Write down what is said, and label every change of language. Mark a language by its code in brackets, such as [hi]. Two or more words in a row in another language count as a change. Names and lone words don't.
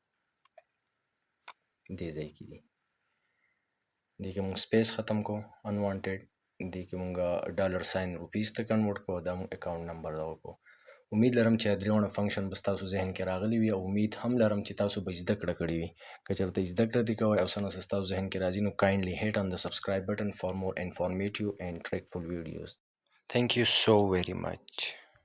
[ps] دې ځای کې دي، دې کې مونږ سپیس ختم کو unwanted، دې کې مونږ [en] dollar sign rupees [ps] ته کنورټ کو، دا مونږ [en] account number [ps] دغه کو. امید لرم چې درېونه فنکشن به ستاسو ذهن کې راغلی وي، او امید هم لرم چې تاسو به زده کړه کړې وي. که چېرته زده کړه دې کوئ او څه نه څه ستاسو ذهن کې راځي، نو [en] kindly hit on the subscribe button for more informative and trickful videos. Thank you so very much.